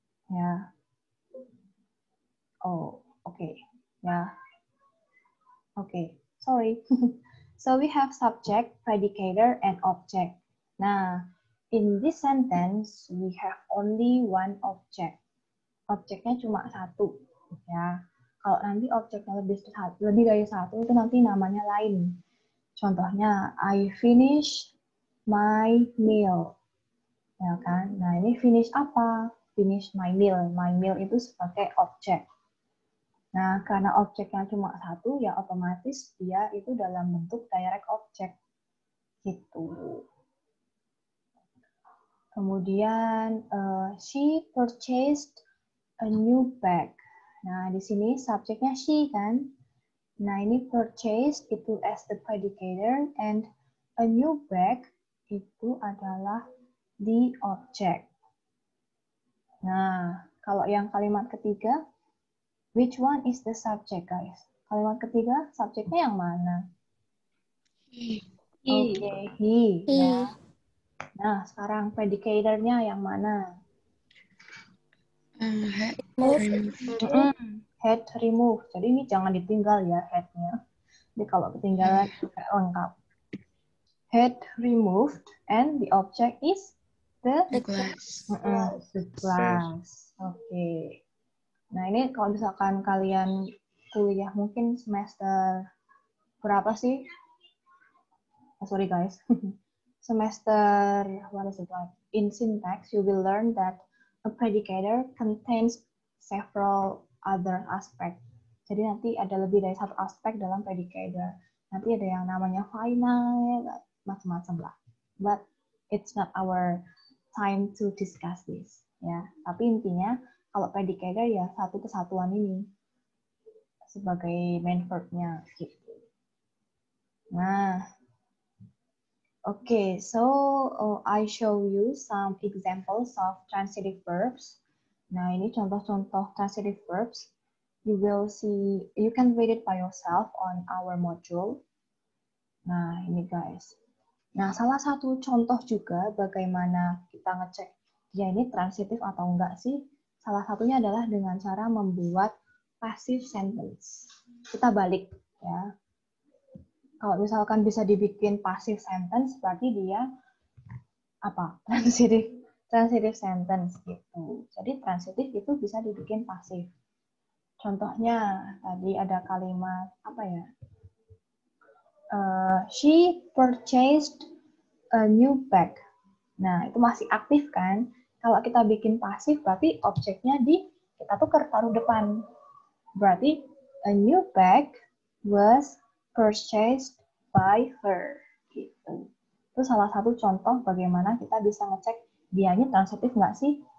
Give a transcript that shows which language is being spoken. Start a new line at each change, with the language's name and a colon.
English: Yeah. Oh, okay. Yeah. Okay. Sorry. So we have subject, predicator, and object. Nah, in this sentence we have only one object.
Indonesian: Objeknya cuma satu. Ya. Kalau nanti objeknya lebih dari satu itu nanti namanya lain.
English: Contohnya, I finish my meal.
Indonesian: Ya kan? Nah, ini finish apa?
English: Finish my meal.
Indonesian: My meal itu sebagai objek. Nah, karena objeknya cuma satu, ya otomatis dia itu dalam bentuk direct object. Gitu. Kemudian,
English: she purchased a new bag.
Indonesian: Nah, di sini subjeknya she kan?
English: Nah, ini purchase itu as the predicator and a new bag
Indonesian: itu adalah
English: the object. Nah, kalau yang kalimat ketiga, which one is the subject, guys?
Indonesian: Kalimat ketiga, subjeknya yang mana?
English: He. Oke, he. Ya.
Indonesian: Nah, sekarang predicatornya yang mana?
English: Head removed. Head removed.
Indonesian: Jadi ini jangan ditinggal ya headnya. Jadi kalau ketinggalan juga lengkap.
English: Head removed and the object is the Glass. the glass.
Indonesian: Oke. Nah ini kalau misalkan kalian kuliah mungkin semester berapa sih?
English: Oh, sorry guys. Semester what is it like? In syntax, you will learn that a predicator contains several other aspects.
Indonesian: Jadi nanti ada lebih dari satu aspek dalam predicator. Nanti ada yang namanya final, macam-macam lah.
English: But it's not our time to discuss this.
Indonesian: Ya, tapi intinya kalau predicator ya satu kesatuan ini sebagai main verb-nya gitu. Nah,
English: Okay, so I show you some examples of transitive verbs.
Indonesian: Nah, ini contoh-contoh
English: transitive verbs. You will see, you can read it by yourself on our module.
Indonesian: Nah, ini guys. Nah, salah satu contoh juga bagaimana kita ngecek dia ini transitif atau enggak sih, salah satunya adalah dengan cara membuat passive sentence. Kita balik ya. Kalau misalkan bisa dibikin passive sentence, berarti dia apa? Transitive sentence gitu. Jadi transitif itu bisa dibikin pasif. Contohnya tadi ada kalimat apa ya?
English: She purchased a new bag.
Indonesian: Nah, itu masih aktif kan? Kalau kita bikin pasif, berarti objeknya kita tuker taruh depan. Berarti
English: a new bag was purchased by her.
Indonesian: Gitu. Itu salah satu contoh bagaimana kita bisa ngecek dia ini transitif nggak sih?